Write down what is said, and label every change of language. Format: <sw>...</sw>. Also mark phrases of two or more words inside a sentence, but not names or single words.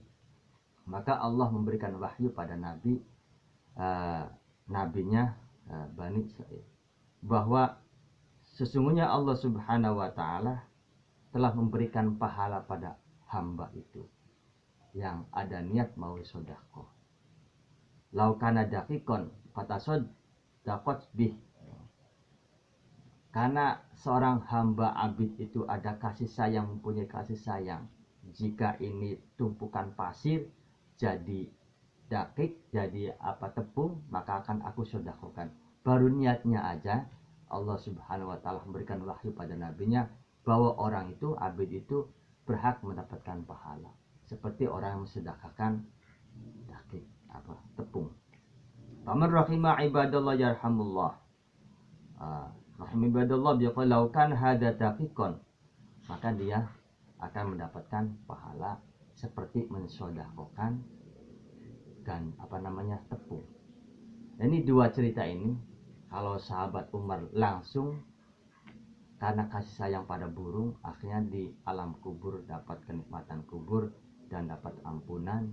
<id>Maka Allah memberikan wahyu pada nabi, nabinya Bani Israel, bahwa sesungguhnya Allah</id> <ar>سبحانه وتعالى</ar> <id>telah memberikan pahala pada hamba itu yang ada niat mau sodakoh.</id> <ar>لو كان دقيقا فتصدقت به.</ar> <id>Karena seorang hamba abid itu ada kasih sayang, mempunyai kasih sayang. Jika ini tumpukan pasir jadi dakik, jadi tepung, maka akan aku sodakohkan. Baru niatnya aja Allah</id> <ar>سبحانه وتعالى</ar> <id>memberikan wahyu pada nabinya bahwa orang itu, abid itu, berhak mendapatkan pahala seperti orang yang mensedekahkan dakik, tepung.</id> <ar>فمن رحم عباد الله يرحمه الله. رحم عباد الله بقوله لو كان هذا دقيقا,</ar> <id>maka dia akan mendapatkan pahala seperti mensedekahkan dan tepung. Ini dua cerita ini, kalau sahabat Umar langsung karena kasih sayang pada burung, akhirnya di alam kubur dapat kenikmatan kubur dan dapat ampunan.</id>